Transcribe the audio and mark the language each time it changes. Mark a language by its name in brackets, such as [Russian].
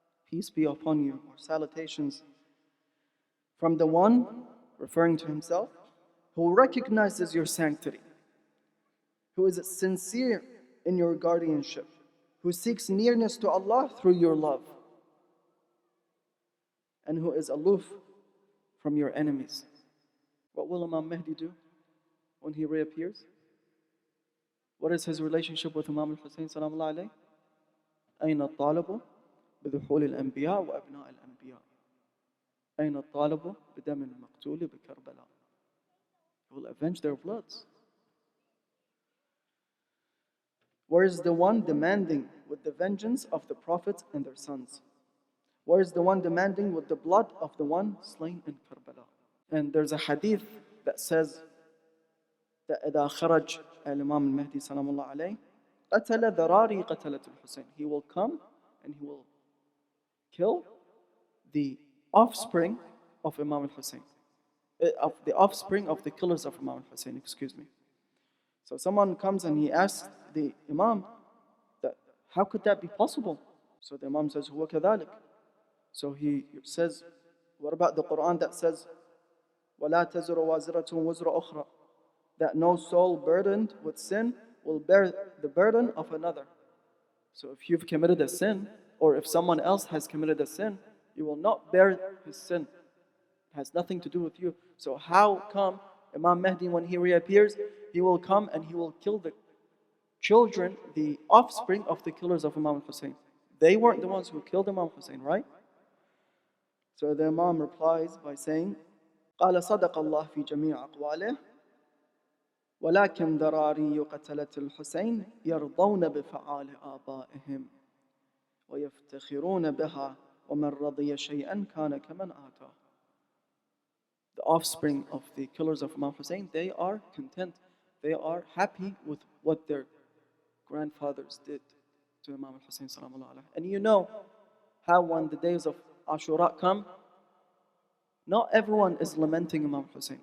[English] Peace be upon you, or salutations from the one, referring to himself, who recognizes your sanctity, who is sincere in your guardianship, who seeks nearness to Allah through your love, and who is aloof from your enemies. What will Imam Mahdi do when he reappears? What is his relationship with Imam al-Hussein salamullah alayhi? [Arabic] أين الطالب بدخول الأنبياء وأبناء الأنبياء أين الطالب بدم المقتول بكربلاء. [English] He will avenge their bloods. Where is the one demanding with the vengeance of the prophets and their sons? Where is the one demanding with the blood of the one slain in Karbala? And there's a hadith that says that [Arabic] إذا خرج الإمام المهدي سلام الله عليه قتل ذراري قتلة الحسين. [English] He will come and he will kill the offspring of Imam al-Hussein. of the offspring of the killers of Imam al-Hussein, excuse me. So someone comes and he asks the Imam that, how could that be possible? So the Imam says, [Arabic] huwa kadhalik. [English] So he says, what about the Quran that says, [Arabic] وَلَا تَزُرُ وَازِرَةٌ وَزْرَ أُخْرَى, [English] that no soul burdened with sin will bear the burden of another. So if you've committed a sin, or if someone else has committed a sin, you will not bear his sin. It has nothing to do with you. So how come Imam Mahdi, when he reappears, he will come and he will kill the children, the offspring of the killers of Imam Hussein? They weren't the ones who killed Imam Hussein, right? So the Imam replies by saying, [Arabic] قال صدق الله في جميع أقواله ولكن ذراري قتلة الحسين يرضون بفعال آبائهم ويفتخرون بها ومن رضي شيئا كان كمن آتاه. [English] The offspring of the killers of Imam Hussein, they are content. They are happy with what their grandfathers did to Imam Hussein salamullah alayhi. And you know how when the days of Ashura come, not everyone is lamenting Imam Hussein.